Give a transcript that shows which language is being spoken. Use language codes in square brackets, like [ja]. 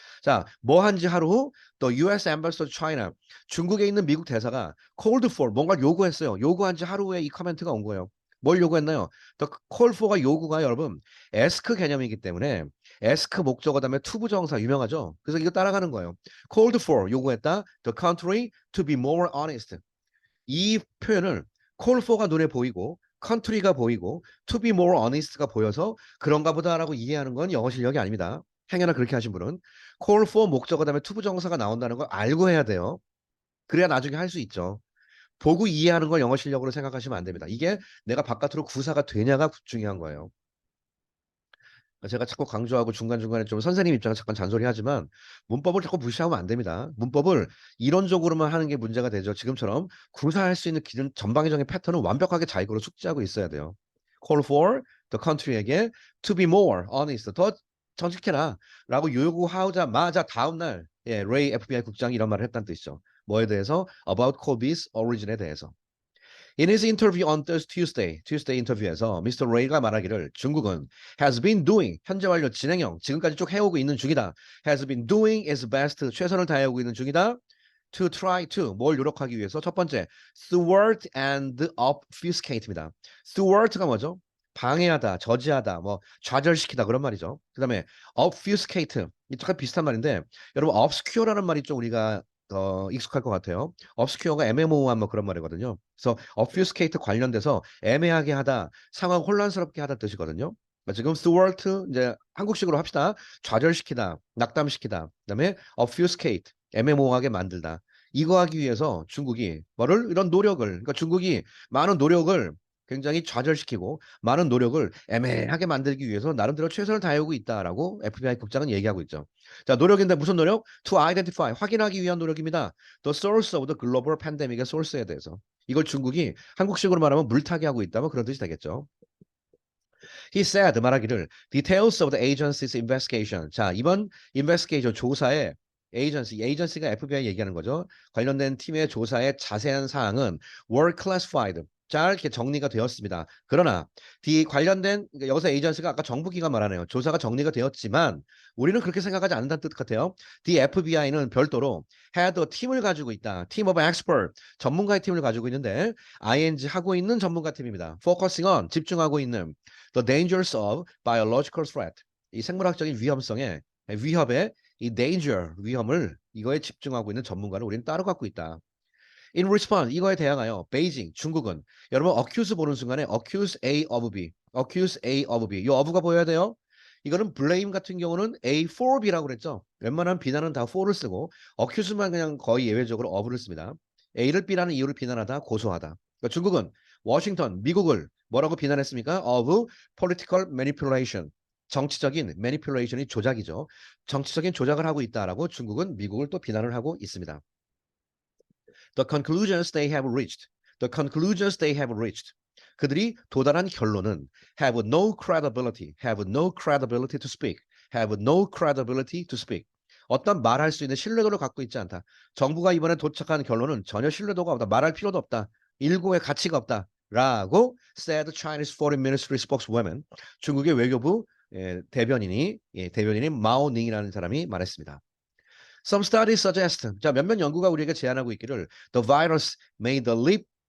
[ko] 자, 뭐 한지 하루 후 [en] the US ambassador to China [ko] 중국에 있는 미국 대사가 [en] called for [ko] 뭔가 요구했어요. 요구한 지 하루 후에 이 코멘트가 온 거예요. 뭘 요구했나요? The call for가 요구가 여러분 ask 개념이기 때문에 ask 목적어 다음에 to 부정사 유명하죠. 그래서 이거 따라가는 거예요. [en] called for [ko] 요구했다. [en] The country to be more honest. [ko] 이 표현을 call for가 눈에 보이고 country가 보이고 to be more honest가 보여서 그런가 보다라고 이해하는 건 영어 실력이 아닙니다. 행여나 그렇게 하신 분은 call for 목적어 다음에 to 부정사가 나온다는 걸 알고 해야 돼요. 그래야 나중에 할 수 있죠. 보고 이해하는 걸 영어 실력으로 생각하시면 안 됩니다. 이게 내가 바깥으로 구사가 되냐가 중요한 거예요. 제가 자꾸 강조하고 중간중간에 좀 선생님 입장에서 잠깐 잔소리하지만 문법을 자꾸 무시하면 안 됩니다. 문법을 이론적으로만 하는 게 문제가 되죠. 지금처럼 구사할 수 있는 기준 전방위적인 패턴은 완벽하게 자기로 숙지하고 있어야 돼요. Call for the country에게 [en] to be more honest, [ko] 더 정직해라 라고 요구하자마자 다음날 예, 레이 FBI 국장이 이런 말을 했다는 뜻이죠. 뭐에 대해서? [en] About Kobe's origin에 대해서. In his interview on Tuesday [ko] 인터뷰에서 미스터 레이가 말하기를 중국은 [en] has been doing [ko] 현재 완료 진행형 지금까지 쭉 해오고 있는 중이다. [en] has been doing its best [ko] 최선을 다해오고 있는 중이다. [en] to try to [ko] 뭘 노력하기 위해서 첫 번째 [en] thwart and obfuscate [ko] 입니다. thwart가 뭐죠? 방해하다, 저지하다, 뭐 좌절시키다 그런 말이죠. 그다음에 obfuscate 이 약간 비슷한 말인데 여러분 obscure라는 말이 좀 우리가 더 익숙할 것 같아요. obscure가 애매모호한 뭐 그런 말이거든요. 그래서 obfuscate 관련돼서 애매하게 하다, 상황 혼란스럽게 하다 뜻이거든요. 그러니까 지금 thwart 이제 한국식으로 합시다. 좌절시키다, 낙담시키다. 그다음에 obfuscate 애매모호하게 만들다. 이거 하기 위해서 중국이 뭐를 이런 노력을 그러니까 중국이 많은 노력을 굉장히 좌절시키고 많은 노력을 애매하게 만들기 위해서 나름대로 최선을 다해오고 있다라고 FBI 국장은 얘기하고 있죠. 자, 노력인데 무슨 노력? To identify, 확인하기 위한 노력입니다. [en] The source of the global pandemic [ko] 의 source에 대해서. 이걸 중국이 한국식으로 말하면 물타기 하고 있다. 뭐 그런 뜻이 되겠죠. [en] He said [ko] 말하기를 [en] details of the agency's investigation. [ko] 자, 이번 investigation 조사에 agency가 FBI 얘기하는 거죠. 관련된 팀의 조사의 자세한 사항은 [en] were classified. [ko] 잘 이렇게 정리가 되었습니다. 그러나 그러니까 여기서 에이전시가 아까 정부기관 말하네요. 조사가 정리가 되었지만 우리는 그렇게 생각하지 않는다는 뜻 같아요. The FBI는 별도로 had a 팀을 가지고 있다. Team of expert, 전문가의 팀을 가지고 있는데 ING 하고 있는 전문가 팀입니다. [en] Focusing on, [ko] 집중하고 있는 [en] the dangers of biological threat. [ko] 이 생물학적인 위협의 이 danger, 위험을 이거에 집중하고 있는 전문가를 우리는 따로 갖고 있다. In response, 이거에 대항하여 베이징, 중국은 여러분 accuse 보는 순간에 accuse A of B, accuse A of B. 이 of가 보여야 돼요. 이거는 blame 같은 경우는 A for B라고 그랬죠. 웬만한 비난은 다 for를 쓰고 accuse만 그냥 거의 예외적으로 of를 씁니다. A를 B라는 이유를 비난하다, 고소하다. 그러니까 중국은 워싱턴, 미국을 뭐라고 비난했습니까? [en] Of political manipulation. [ko] 정치적인 manipulation이 조작이죠. 정치적인 조작을 하고 있다라고 중국은 미국을 또 비난을 하고 있습니다. [en] The conclusions they have reached. The conclusions they have reached. 그들이 도달한 결론은 have no credibility, have no credibility to speak, have no credibility to speak. [ko] 어떤 말할 수 있는 신뢰도를 갖고 있지 않다. 정부가 이번에 도착한 결론은 전혀 신뢰도가 없다. 말할 필요도 없다. 일고의 가치가 없다. [en] 라고 said Chinese Foreign Ministry spokeswoman. [ko] 중국의 외교부 대변인인 마오닝이라는 사람이 말했습니다. [en] Some studies suggest. [ko] 자, 몇몇 연구가 우리에게 제안하고 있기를 [en] the virus made the leap.